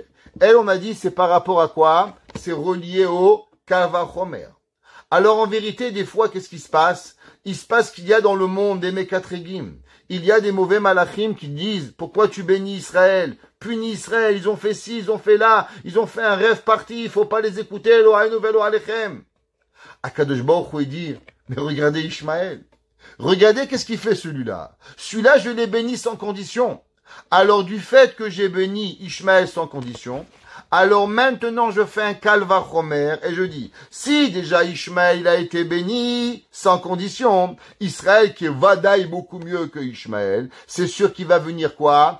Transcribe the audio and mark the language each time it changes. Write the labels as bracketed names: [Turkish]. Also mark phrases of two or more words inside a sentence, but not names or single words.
[French] Elle, on a dit, c'est par rapport à quoi? C'est relié au Kavachomer. Alors en vérité, des fois, qu'est-ce qui se passe? Il se passe qu'il y a dans le monde des Mekatregim. Il y a des mauvais malachim qui disent, pourquoi tu bénis Israël? Punis Israël, ils ont fait ci, ils ont fait là, ils ont fait un rêve parti, il faut pas les écouter, [Hebrew] לא היינו ולא עליכם. [French] Akadosh Baruch Hu dit, mais regardez Ishmael. Regardez qu'est-ce qu'il fait celui-là. Celui-là, je l'ai béni sans condition. Alors du fait que j'ai béni Ishmael sans condition, alors maintenant je fais un Kalvachomer et je dis, si déjà Ishmael a été béni sans condition, Israël qui est vadaï beaucoup mieux que Ishmael, c'est sûr qu'il va venir quoi?